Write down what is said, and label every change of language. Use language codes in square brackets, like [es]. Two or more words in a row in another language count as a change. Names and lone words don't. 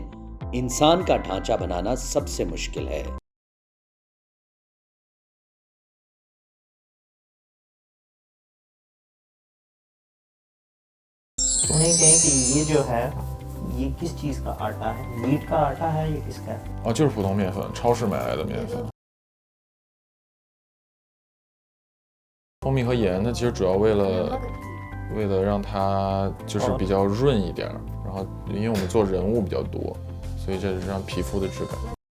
[hi] इंसान का ढांचा बनाना सबसे मुश्किल है। उन्हें कहें कि ये जो है ये किस चीज़ का आटा है, मीट का आटा है या किसका है? [zh] 哦，就是普通面粉，超市买来的面粉。蜂蜜和盐呢，其实主要为了让它就是比较润一点，然后因为我们做人物比较多，所以这是让皮肤的质感。